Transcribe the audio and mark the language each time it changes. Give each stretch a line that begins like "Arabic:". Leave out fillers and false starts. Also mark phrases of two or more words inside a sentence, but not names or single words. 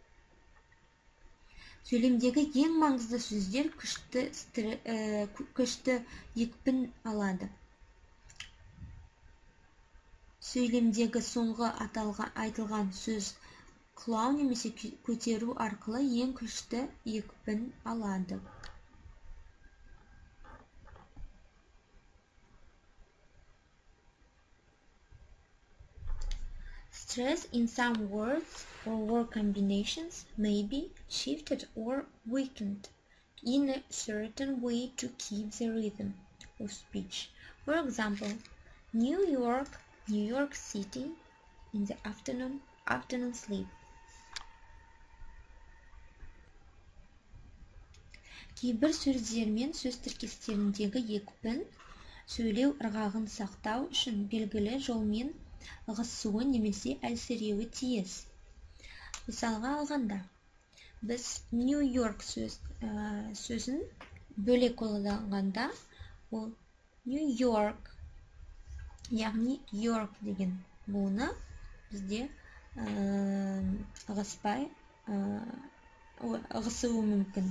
Kazakh: Сөйлемдегі ең маңызды сөздер күшті екпін алады. Сөйлемдегі соңғы айтылған сөз құлау немесе көтеру арқылы ең күшті екпін алады.
English: Stress in some words or word combinations may be shifted or weakened in a certain way to keep the rhythm of speech. For example, New York City in the afternoon sleep.
Kazakh: Кейбір сөздер мен сөз тіркестеріндегі екпін сөйлеу ырғағын сақтау үшін белгілі жолмен ығысуы немесе әлсіреуі тиіс. Мысалға алғанда, біз New York сөзін бөлек қолданғанда, ол New York, яғни York деген буыны бізде ығысуы мүмкін.